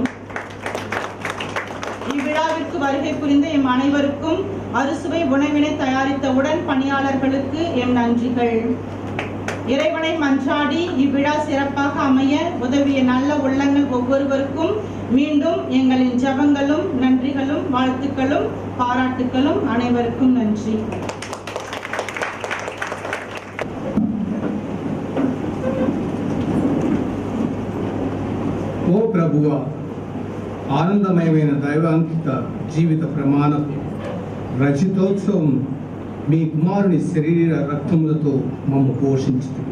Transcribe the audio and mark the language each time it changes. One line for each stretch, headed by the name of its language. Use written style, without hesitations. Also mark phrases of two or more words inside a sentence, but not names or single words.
Tamil: இவ்விழாவிற்கு வருகை புரிந்த எம் அனைவருக்கும் அறுசுவை உணவினை தயாரித்த உடன் பணியாளர்களுக்கு எம் நன்றிகள். இறைவனை மன்றாடி இவ்விழா சிறப்பாக அமைய உதவிய நல்ல உள்ளங்கள் ஒவ்வொருவருக்கும் மீண்டும் எங்களின் ஜெபங்களும் நன்றிகளும் வாழ்த்துக்களும் பாராட்டுக்களும். அனைவருக்கும் நன்றி.
Telugu: ఓ ప్రభువా, ఆనందమయమైన దైవాంకిత జీవిత ప్రమాణం రచితోత్సవం మీ కుమారుని శరీర రక్తములతో మమ్ము పోషించుతుంది.